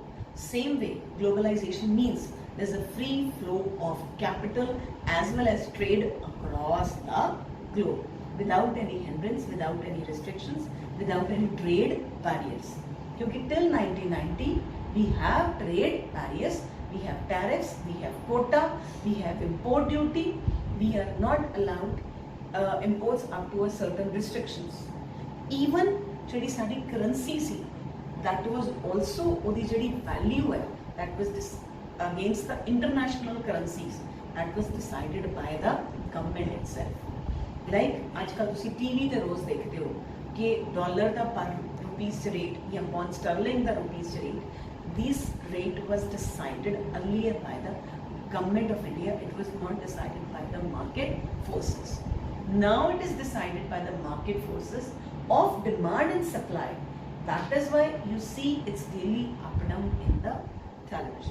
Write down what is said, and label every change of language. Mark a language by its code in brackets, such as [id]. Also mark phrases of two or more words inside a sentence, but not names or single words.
[en] Same way, globalization means there's a free flow of capital as well as trade across the globe without any hindrance, without any restrictions, without any trade barriers. Because till 1990, we have trade barriers, we have tariffs, we have quota, we have import duty. We are not allowed imports up to a certain restrictions. [pa] Even ਜਿਹੜੀ ਸਾਡੀ currency ਸੀ, [en] that was also [pa] ਉਹਦੀ ਜਿਹੜੀ value ਹੈ, [en] that was against the international currencies, that was decided by the government itself. Like [pa] ਅੱਜਕੱਲ੍ਹ ਤੁਸੀਂ TV ਤੇ ਰੋਜ਼ ਦੇਖਦੇ ਹੋ ਕਿ ਡਾਲਰ ਦਾ [en] पर rupees rate ਜਾਂ pound sterling ਦਾ rupees rate, this rate was decided earlier by the government of India. It was not decided by the market forces. Now it is decided by the market forces of demand and supply. That is why you see it's daily up and down in the television.